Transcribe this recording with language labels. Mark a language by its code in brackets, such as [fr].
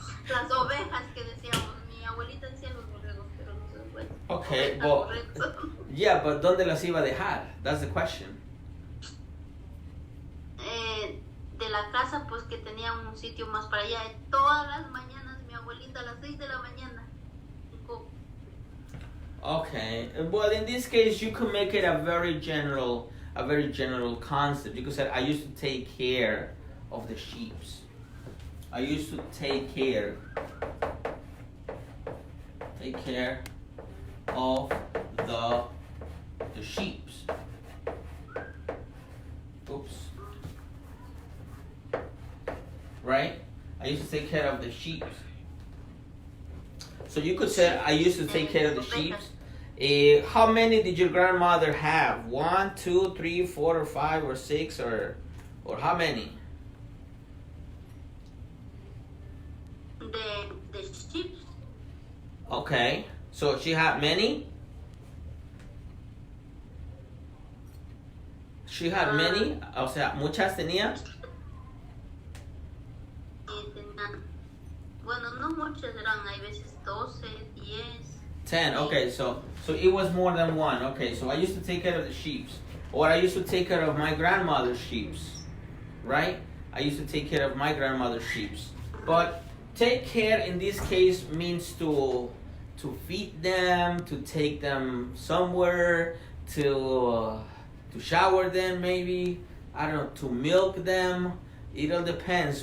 [es] Las ovejas que decíamos. Mi abuelita decía los borregos, pero no sé. Bueno, [en] Okay, but yeah, but [es] ¿dónde las iba a dejar? [en] That's the question. [es] De la casa, pues que tenía un sitio más para allá. Todas las mañanas, mi abuelita a las 6 de la mañana. [en] Okay, well in this case you could make it a very general concept. You could say I used to take care of the sheep. I used to take care of the sheep. Oops. Right? I used to take care of the sheep. So you could say, I used to take care of the sheep. How many did your grandmother have? 1, 2, 3, 4, or 5, or 6, or how many? The sheep. Okay, so she had many? She had many? [es] O sea, muchas tenía? Bueno, no muchas eran, hay veces 12, 10. [en] 10, okay, so it was more than one. Okay, so I used to take care of the sheep. Or I used to take care of my grandmother's sheep. Right? I used to take care of my grandmother's sheep. But take care in this case means to feed them, to take them somewhere, to shower them maybe, I don't know, to milk them. It all depends.